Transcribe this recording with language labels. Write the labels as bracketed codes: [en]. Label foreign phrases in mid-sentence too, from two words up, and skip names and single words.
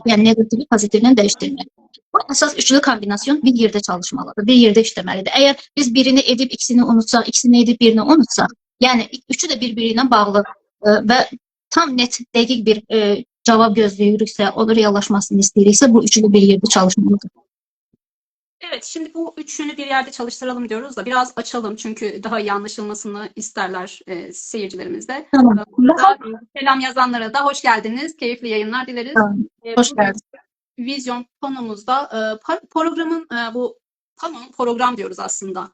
[az] Yəni negativi pozitivlə dəyişdirməliyik. Bu əsas üçlü kombinasyon bir yerdə çalışmalıdır, bir yerdə işləməlidir. Əgər biz birini edib ikisini unutsaq, ikisini edib birini unutsaq, yəni üçü də bir-biri ilə bağlı və tam net, dəqiq bir cavab gözləyiriksə, onun reallaşmasını istəyiriksə, bu üçlü bir yerdə çalışmalıdır. [tr] Evet, şimdi bu üçünü bir yerde çalıştıralım diyoruz da biraz açalım çünkü daha iyi anlaşılmasını isterler seyircilerimiz de. Tamam. Burada selam yazanlara da hoş geldiniz. Keyifli yayınlar dileriz. Tamam. Hoş geldiniz. vizyon panomuzda programın bu program diyoruz aslında.